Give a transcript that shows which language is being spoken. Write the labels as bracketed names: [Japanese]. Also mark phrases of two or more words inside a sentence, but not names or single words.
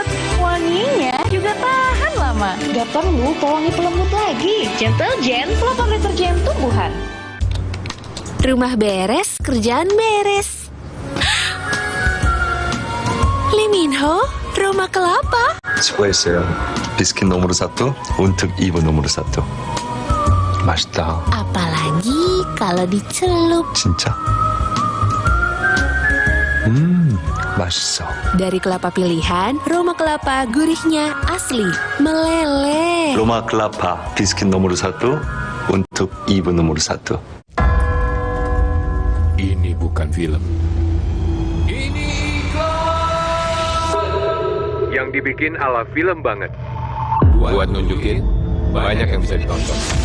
[Indonesian] Wanginya juga tahan lama. Gak perlu pewangi pelembut lagi. Gentle Gen, kelopak deterjen tumbuhan. Rumah beres, kerjaan beres. Lee Min Ho, Roma Kelapa. [Korean] 수고했어요. 비스킷 [Indonesian] nomor 1 untuk ibu nomor 1. [Korean] 맛있다. [Indonesian] Apalagi kalau dicelup. [Korean] 진짜? 맛있어. [Indonesian] Dari kelapa pilihan, Roma Kelapa gurihnya asli, meleleh. 로마 클라파 비스킷 nomor 1 untuk ibu nomor 1. Ini bukan film. Yang dibikin ala film banget. Buat nunjukin, banyak yang bisa ditonton.